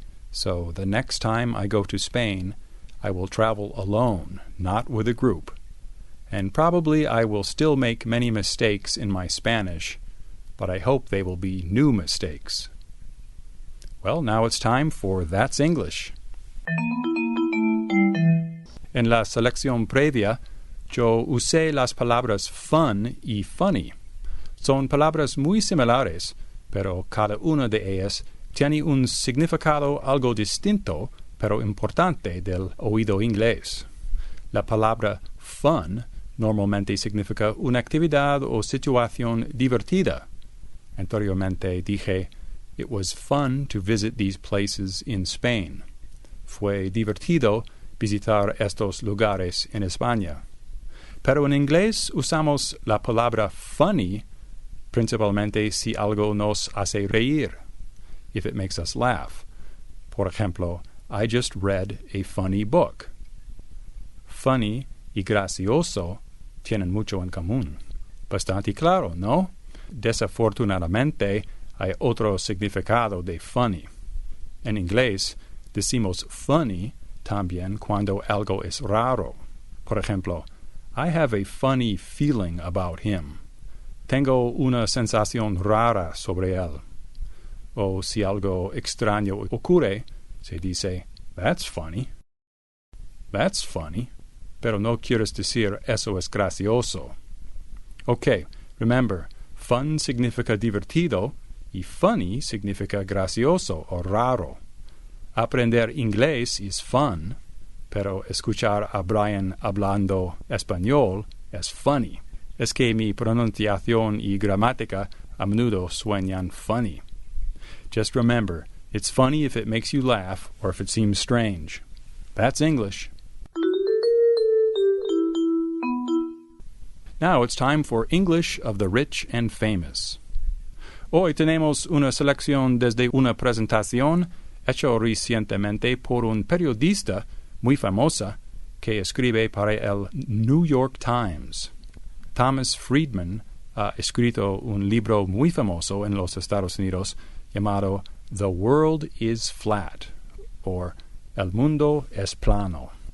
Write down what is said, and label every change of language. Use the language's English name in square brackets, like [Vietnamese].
[English] So the next time I go to Spain, I will travel alone, not with a group. And probably I will still make many mistakes in my Spanish, but I hope they will be new mistakes. Well, now it's time for That's English. [Spanish] En la selección previa, yo usé las palabras fun y funny. Son palabras muy similares, pero cada una de ellas tiene un significado algo distinto, pero importante del oído inglés. La palabra fun normalmente significa una actividad o situación divertida. Anteriormente dije, [English] it was fun to visit these places in Spain. [Spanish] Fue divertido visitar estos lugares en España. Pero en inglés usamos la palabra funny principalmente si algo nos hace reír, [English] if it makes us laugh. [Spanish] Por ejemplo, [English] I just read a funny book. [Spanish] Funny y gracioso tienen mucho en común. Bastante claro, ¿no? Desafortunadamente, hay otro significado de funny. En inglés, decimos funny también cuando algo es raro. Por ejemplo, [English] I have a funny feeling about him. [Spanish] Tengo una sensación rara sobre él. O si algo extraño ocurre, se dice, [English] that's funny. That's funny. [Spanish] Pero no quieres decir eso es gracioso. [English] Okay, remember, [Spanish] fun significa divertido y funny significa gracioso o raro. Aprender inglés es fun, pero escuchar a Brian hablando español es funny. Es que mi pronunciación y gramática a menudo suenan funny. [English] Just remember, it's funny if it makes you laugh or if it seems strange. That's English. Now it's time for English of the Rich and Famous. [Spanish] Hoy tenemos una selección desde una presentación hecho recientemente por un periodista muy famosa que escribe para el New York Times. Thomas Friedman ha escrito un libro muy famoso en los Estados Unidos llamado The World is Flat, or El Mundo es Plano.